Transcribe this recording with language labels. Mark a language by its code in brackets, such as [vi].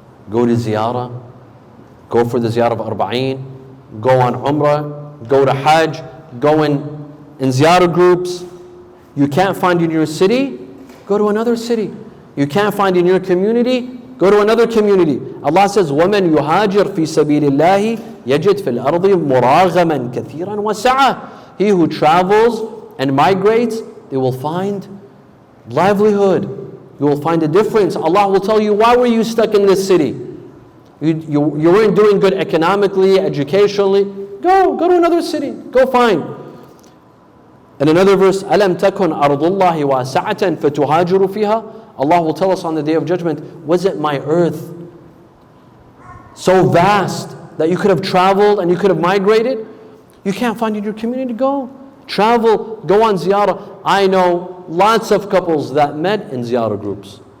[en] Go to ziyarah. Go for the ziyarah of Arba'een. Go on Umrah. Go to Hajj. Go in ziyarah groups. You can't find in your city, go to another city. You can't find in your community, go to another community. Allah says, [ar] وَمَنْ يُهَاجِرْ فِي سَبِيلِ اللَّهِ يَجِدْ فِي الْأَرْضِ مُرَاغَمًا كَثِيرًا وَسَعًا. [en] He who travels and migrates, they will find livelihood. You will find a difference. Allah will tell you, why were you stuck in this city? You weren't doing good economically, educationally. Go to another city. Go find. In another verse, [ar] أَلَمْ تَكُنْ أَرْضُ اللَّهِ وَاسِعَةً فَتُهَاجِرُ فِيهَا. [en] Allah will tell us on the Day of Judgment, wasn't my earth so vast that you could have traveled and you could have migrated? You can't find in your community, go. Travel, go on ziyarah. I know lots of couples that met in ziyarah groups.